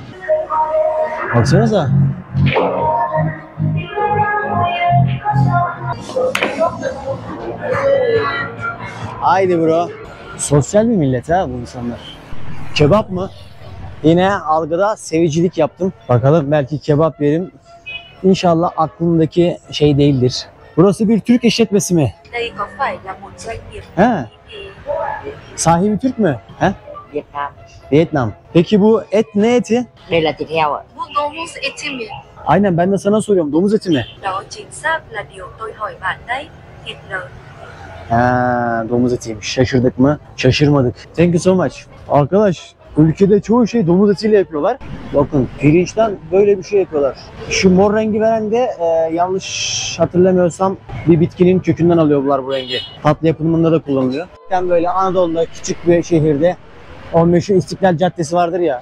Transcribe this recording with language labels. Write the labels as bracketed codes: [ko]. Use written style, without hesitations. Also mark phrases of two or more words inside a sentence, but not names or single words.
[tr] Baksanıza. Haydi bro. Sosyal bir millet ha bu insanlar. Kebap mı? Yine algıda sevicilik yaptım. Bakalım belki kebap yerim. İnşallah aklımdaki şey değildir. Burası bir Türk işletmesi mi? [vi] Đây có phải là một doanh nghiệp [tr] He. Sahibi Türk mü? He? Việt Nam. Vietnam. Peki bu et ne eti? [vi] Đây là thịt heo ạ. [tr] Bu domuz eti mi? Aynen ben de sana soruyorum. Domuz eti mi? [vi] Đó chính xác là điều tôi hỏi bạn đấy. Thịt lợn. [tr] Ha, domuz etiymiş. Şaşırdık mı? Şaşırmadık. [en] Thank you so much. [tr] Arkadaş, ülkede çoğu şey domuz etiyle yapıyorlar. Bakın pirinçten böyle bir şey yapıyorlar. Şu mor rengi veren de yanlış hatırlamıyorsam bir bitkinin kökünden alıyorlar bu rengi. Tatlı yapımında da kullanılıyor. Yani böyle Anadolu'da küçük bir şehirde o meşhur İstiklal Caddesi vardır ya.